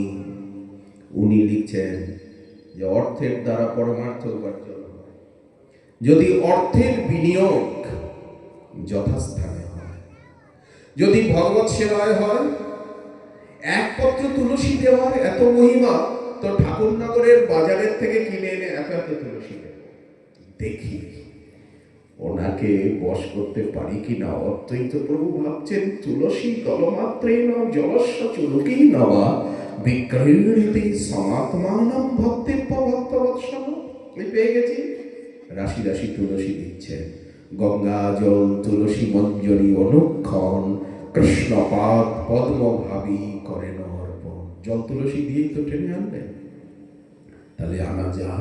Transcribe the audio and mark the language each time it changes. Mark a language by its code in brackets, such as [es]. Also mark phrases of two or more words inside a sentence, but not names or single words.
[bn] উনি লিখছেন যে অর্থের দ্বারা পরমার্থ উপার্জন হয় যদি অর্থের বিনিয়োগ যথাস্থানে হয়, যদি ভগবত সেবায় হয়। এক পত্র তুলসী দেওয়ার এত মহিমা, তো ঠাকুরনগরের বাজারের থেকে কিনে এনে এত এত তুলসী দেব, দেখি ওনাকে বশ করতে পারি কিনা। অদ্বৈত প্রভু ভাবছেন [sa] তুলসী দলমাত্রেই ন জলস্য চুলুকেই নবা বিক্রয়ণীতি সমাত্মানম ভক্তেব্য ভক্তবৎসল। [bn] আমি পেয়ে গেছি। রাশি রাশি তুলসী দিচ্ছেন। গঙ্গা জল তুলসী মঞ্জরি অনুক্ষণ, কৃষ্ণপাদ পদ্ম ভাবি করেন অর্পণ। জল তুলসী দিয়েই তো টেনে আনলেন। তাহলে আনা যায়।